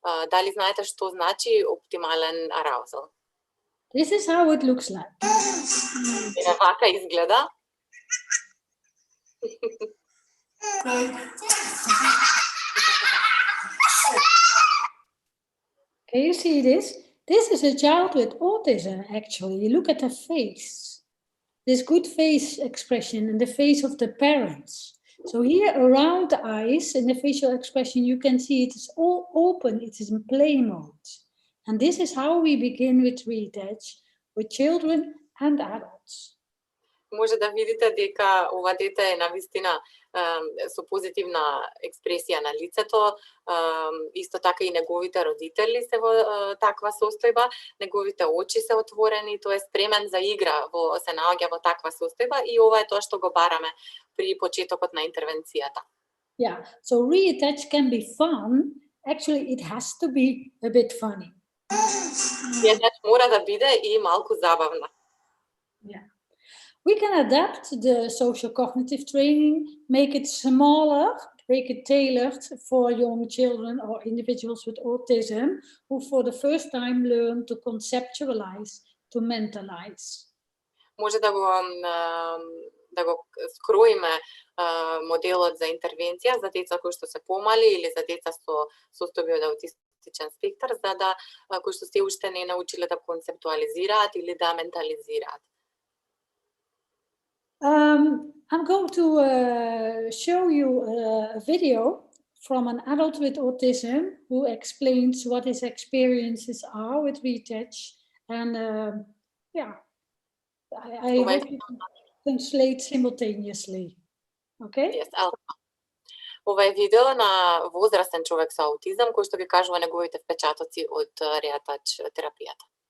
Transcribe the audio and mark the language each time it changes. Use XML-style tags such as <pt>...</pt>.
<mk>Дали знаете што значи оптимален arousal?</mk> <en>This is how it looks like.</en> <mk>Вака изгледа.</mk> <en>Can you see this? This is a child with autism, actually. You look at the face. This good face expression and the face of the parents. So here around the eyes in the facial expression, you can see it is all open. It is in play mode. And this is how we begin with Риатач, with children and adults.</en> <mk>Може да видите дека ова дете е навистина со позитивна експресија на лицето, исто така и неговите родители се во таква состојба, неговите очи се отворени, тој е спремен за игра, се наоѓа во таква состојба и ова е тоа што го бараме при почетокот на интервенцијата.</mk> <en>Yeah, so Риатач can be fun. Actually, it has to be a bit funny.</en> <mk>Риатач мора да биде и малку забавна.</mk> <en>Yeah. We can adapt the social cognitive training, make it smaller, make it tailored for young children or individuals with autism who for the first time learn to conceptualize, to mentalize.</en> <mk>Може да го скроиме моделот за интервенција за деца кои што се помали или за деца со состојби од аутистичен спектар, за да кои што се уште не научиле да концептуализираат или да ментализираат.</mk> <en>I'm going to show you a video from an adult with autism who explains what his experiences are with Риатач, and I hope you can translate simultaneously. Okay?</en> <mk>Yes, ова е видео на возрастен човек со аутизам кој што ги кажува неговите впечатоци од Риатач терапијата.</mk>